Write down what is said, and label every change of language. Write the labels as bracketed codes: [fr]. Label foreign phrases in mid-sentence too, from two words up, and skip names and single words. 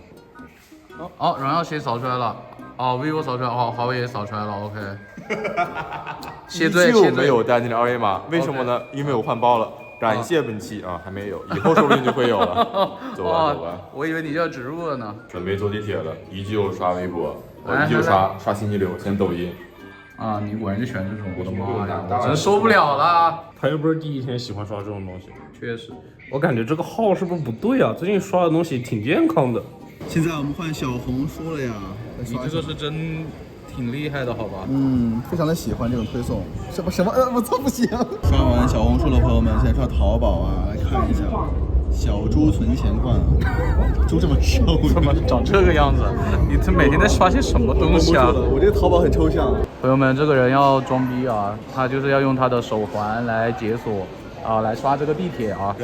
[zh] 哦，榮耀先掃出來了。哦 ，vivo 掃出來，哦，華為也掃出來了 ，OK。謝罪，就沒有帶進二維碼，為什麼呢？因為我換包了。感謝本期啊，還沒有，以後說不定就會有了。走吧，走吧。我以為你就要植入了呢。準備坐地鐵了，依舊刷微博，依舊刷信息流，先抖音。啊，你果然就全这种，我的媽呀，我真受不了了。他又不是第一天喜歡刷這種東西。確實，我感覺這個號是不是不對啊？最近刷的東西挺健康的。現在我們換小紅書了呀。你這個是真挺厲害的，好吧？非常的喜歡這種推送。什麼？我操，不行！刷完小紅書了，朋友們，現在刷淘寶啊，來看一下。小豬存錢罐，豬這麼瘦，怎麼長這個樣子？你這每天在刷些什麼東西啊？我這個淘寶很抽象。朋友們，這個人要裝逼啊，他就是要用他的手環來解鎖啊，來刷這個地鐵啊。